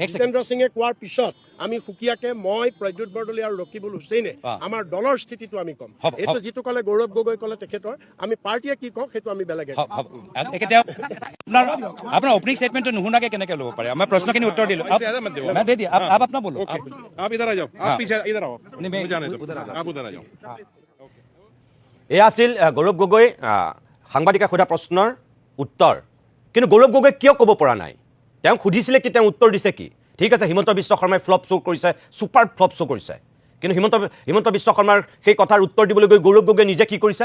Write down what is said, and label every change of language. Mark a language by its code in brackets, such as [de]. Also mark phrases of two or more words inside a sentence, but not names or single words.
[as] জিতেন্দ্ৰ সিঙে কোৱাৰ পিছত আমি সুকীয়াকে মই প্ৰদ্যুৎ বৰদলৈ আৰু ৰকিবুল হুছেইনে আমাৰ দলৰ স্থিতিটো আমি ক'ম। এইটো যিটো ক'লে গৌৰৱ গগৈ ক'লে তেখেতৰ, আমি পাৰ্টীয়ে কি কওঁ সেইটো আমি বেলেগে আপোনাৰ [en] opening statement [as] নুশুনাকে কেনেকে ল'ব পাৰে? আমাৰ প্ৰশ্নখিনি উত্তৰ দিলোঁ। আপোনাৰ বলো [hi] आप इधर आ जाओ, आप पीछे इधर आओ, मुझे जाने दो, आप उधर आ जाओ। [as] এয়া আছিল গৌৰৱ গগৈ সাংবাদিকে সোধা প্ৰশ্নৰ উত্তৰ। কিন্তু গৌৰৱ গগৈ কিয় ক'ব পৰা নাই? তেওঁ সুধিছিলে কি, তেওঁ উত্তৰ দিছে কি? ঠিক আছে, হিমন্ত বিশ্ব শৰ্মাই [en] flop show' [as] কৰিছে, [en] super flop show' [as] কৰিছে, কিন্তু হিমন্ত বিশ্ব শৰ্মাৰ সেই কথাৰ উত্তৰ দিবলৈ গৈ গৌৰৱ গগৈ নিজে কি কৰিছে?